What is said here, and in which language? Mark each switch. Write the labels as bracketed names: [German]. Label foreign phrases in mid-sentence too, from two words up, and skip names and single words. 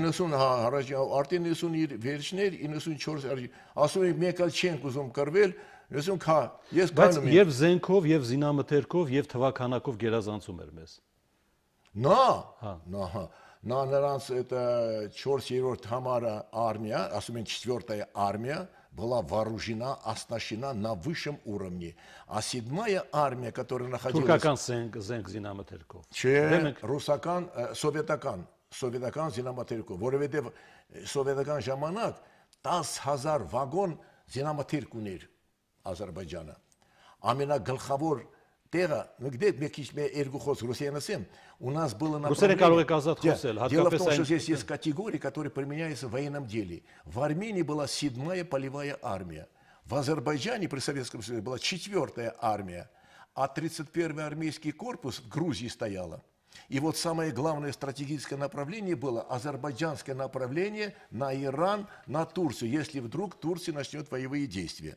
[Armenian] 90 առաջ արդեն 90 վերջներ 94 ասում են մեկ էլ չենք ուզում կռվել, ասում հա, ես կայնում եմ։ Բայց եւ զենքով եւ զինամթերքով եւ թվականակով գերազանցում էր մեզ։ [Russian] На նրանց это [Armenian] 4-րդ համարը [Russian] армия, [Armenian] ասում են [Russian] 4-я армия, была вооружена, оснащена на высшем уровне. А 7-я армия, которая находилась... [Armenian] Туркական զենք զինամթերքով։ Չէ, ռուսական, սովետական զինամթերքով, որովհետև սովետական ժամանակ 10,000 վագոն զինամթերք ուներ Ադրբեջանը։ Ամենագլխավոր տեղը, նգդեք մեկ քիչ երկու խոսք ռուսերեն ասեմ, [Russian] у нас было направление... [Armenian] կարող եք ազատ խոսել, [Russian] Дело в том, что здесь есть категории, которые применяются в военном деле. В Армении была 7-я полевая армия. В Азербайджане при Советском Союзе была 4-я армия. А 31-й армейский корпус в Грузии стояла. И вот самое главное стратегическое направление было азербайджанское направление на Иран, на Турцию, если вдруг Турция начнет воевые действия.